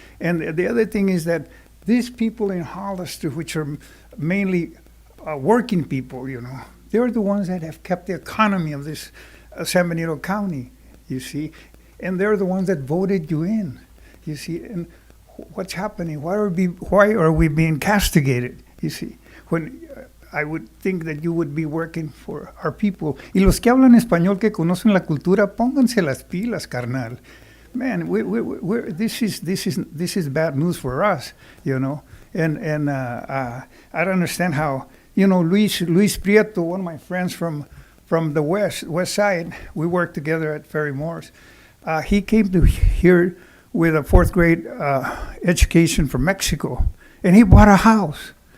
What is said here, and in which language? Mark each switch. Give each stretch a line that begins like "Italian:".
English: And the other thing is that these people in Hollister, which are mainly working people, they're the ones that have kept the economy of this San Benito County, you see. And they're the ones that voted you in, you see. And what's happening? Why are we being castigated, you see? When I would think that you would be working for our people.
Spanish: Y los que hablan español que conocen la cultura, pónganse las pilas, carnal.
English: Man, this is bad news for us, And I don't understand how, Luis Prieto, one of my friends from the west side, we worked together at Ferry Morris. He came to here with a fourth grade education from Mexico, and he bought a house.